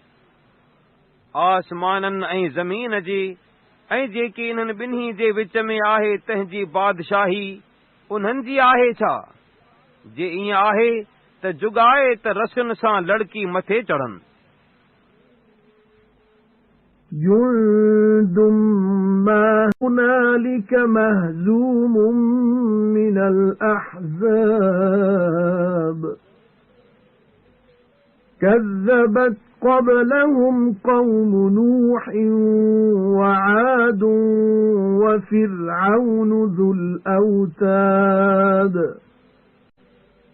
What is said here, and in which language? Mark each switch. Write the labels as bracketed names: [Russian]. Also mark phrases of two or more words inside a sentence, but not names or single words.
[Sindhi] आसमाननि ऐं ज़मीन जी ऐं जेकी इन्हनि ॿिन्ही जे विच में आहे तंहिंजी बादशाही उन्हनि जी आहे छा? जे ईअं आहे त जुगाए त रसियुनि सां लड़की मथे चढ़नि। [Arabic] جُندٌ مَّا هُنَالِكَ مَهْزُومٌ مِّنَ الْأَحْزَابِ كَذَّبَتْ قَبْلَهُمْ قَوْمُ نُوحٍ وَعَادٌ وَفِرْعَوْنُ ذُو الْأَوْتَادِ